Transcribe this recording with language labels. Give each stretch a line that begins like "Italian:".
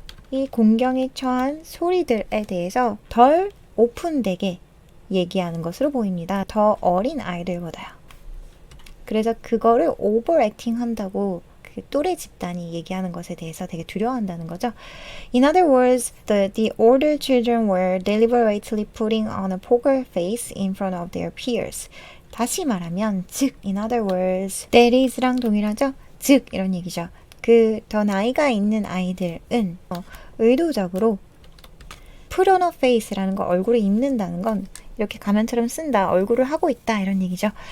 Korean: 이 공경에 처한 소리들에 대해서 덜 오픈되게 얘기하는 것으로 보입니다. 더 어린 아이들보다요. 그래서 그거를 overacting 한다고 그 또래 집단이 얘기하는 것에 대해서 되게 두려워한다는 거죠.
English: In other words, the older children were deliberately putting on a poker face in front of their peers.
Korean: 다시 말하면, 즉,
English: in other words, that is
Korean: 랑 동일하죠? 즉, 이런 얘기죠. 더 나이가 있는 아이들은 의도적으로
English: put on a face
Korean: 라는 거, 얼굴을 입는다는 건 이렇게 가면처럼 쓴다, 얼굴을 하고 있다, 이런 얘기죠.